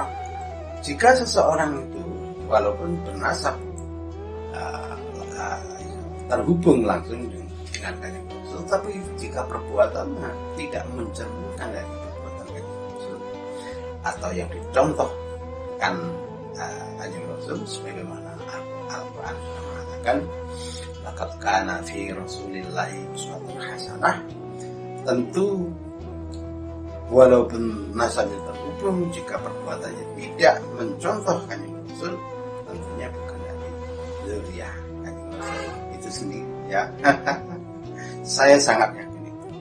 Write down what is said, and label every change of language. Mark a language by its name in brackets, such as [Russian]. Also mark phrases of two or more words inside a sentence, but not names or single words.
[Indonesian] Jika seseorang itu walaupun bernasab terhubung langsung dengan Kanjeng Rasul, tapi jika perbuatannya tidak mencerminkan dari perbuatan Kanjeng Rasul atau yang dicontohkan Kanjeng Rasul, sebagaimana Al-Quran mengatakan, [Arabic] لقد كان في رسول الله أسوة حسنة, [Indonesian] tentu walaupun nasabnya terhubung, jika perbuatannya tidak mencontoh Kanjeng Rasul, tentunya bukan dari dzurriyyah Kanjeng Rasul itu sendiri ya. Saya sangat yakin itu.